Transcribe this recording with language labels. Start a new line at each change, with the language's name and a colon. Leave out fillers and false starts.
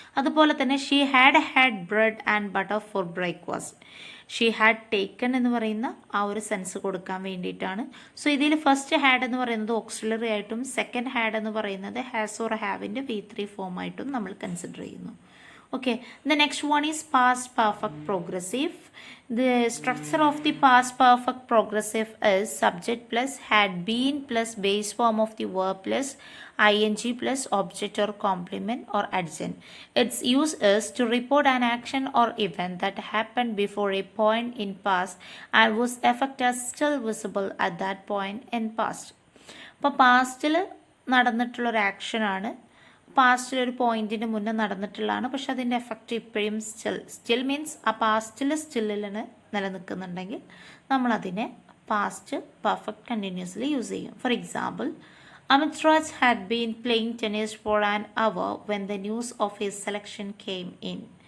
Malayalam: അതുപോലെ തന്നെ
English: She had bread and butter for breakfast. She had taken
Malayalam: എന്ന് പറയുന്ന ആ ഒരു സെൻസ് കൊടുക്കാൻ വേണ്ടിയിട്ടാണ്. സോ ഇതിൽ ഫസ്റ്റ് ഹാഡ് എന്ന് പറയുന്നത് ഓക്സിലറി ആയിട്ടും സെക്കൻഡ് ഹാഡ് എന്ന് പറയുന്നത് ഹാസ് ഓർ ഹാവിൻ്റെ V3 ഫോമായിട്ടും നമ്മൾ കൺസിഡർ ചെയ്യുന്നു.
English: Okay, the next one is past perfect progressive. The structure of the past perfect progressive is subject plus had been plus base form of the verb plus ing plus object or complement or adjunct. Its use is to report an action or event that happened before a point in past and whose effect is still visible at that point in past.
Malayalam: അപ്പോൾ പാസ്റ്റിൽ നടന്നിട്ടുള്ളൊരു ആക്ഷനാണ്, പാസ്റ്റിലൊരു പോയിന്റിന് മുന്നേ നടന്നിട്ടുള്ളതാണ്, പക്ഷെ അതിൻ്റെ effect ഇപ്പോഴും still means ആ പാസ്റ്റിൽ സ്റ്റില്ലിന് നിലനിൽക്കുന്നുണ്ടെങ്കിൽ നമ്മളതിനെ past perfect continuously use ചെയ്യും.
English: For example, Amit Raj had been playing tennis for an hour when the news of his selection came in.